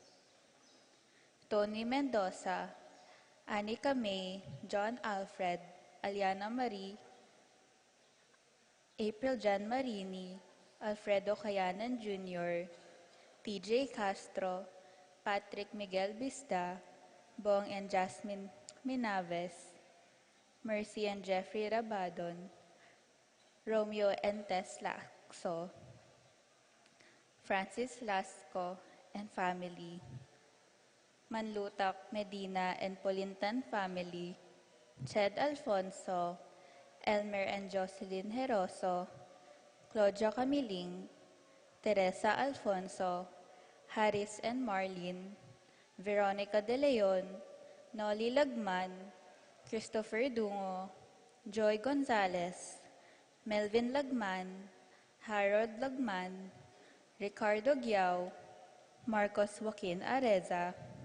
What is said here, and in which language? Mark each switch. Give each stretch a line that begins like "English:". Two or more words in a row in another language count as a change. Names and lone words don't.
English: Tony Mendoza, Anika May, John Alfred, Aliana Marie, April Jan Marini, Alfredo Cayanan Jr., TJ Castro, Patrick Miguel Bista, Bong and Jasmine Minaves, Mercy and Jeffrey Rabadon, Romeo and Tess Laxo, Francis Lasco and family, Manlutak, Medina and Polintan family, Ched Alfonso, Elmer and Jocelyn Heroso, Claudia Camiling, Teresa Alfonso, Harris and Marlene, Veronica De Leon, Nolly Lagman, Christopher Dungo, Joy Gonzalez, Melvin Lagman, Harold Lagman, Ricardo Giao, Marcos Joaquin Areza,